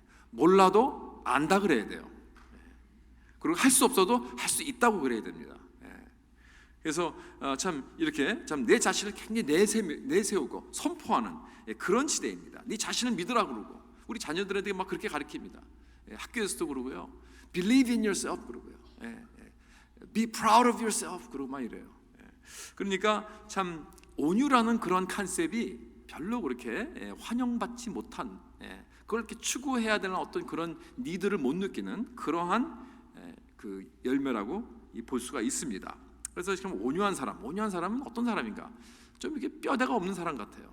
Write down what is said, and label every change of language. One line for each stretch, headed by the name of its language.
Korean: 몰라도 안다 그래야 돼요. 그리고 할 수 없어도 할 수 있다고 그래야 됩니다. 그래서 참 이렇게 참 내 자신을 굉장히 내세우고 선포하는 그런 시대입니다. 네 자신을 믿으라 그러고, 우리 자녀들한테 막 그렇게 가르칩니다. 학교에서도 그러고요.
English: Believe in yourself
Korean: 그러고요.
English: Be proud of yourself
Korean: 그러고 막 이래요. 그러니까 참 온유라는 그런 컨셉이 별로 그렇게 환영받지 못한, 그걸 이렇게 추구해야 되는 어떤 그런 니드를 못 느끼는 그러한 그 열매라고 볼 수가 있습니다. 그래서 지금 온유한 사람은 어떤 사람인가? 좀 이렇게 뼈대가 없는 사람 같아요.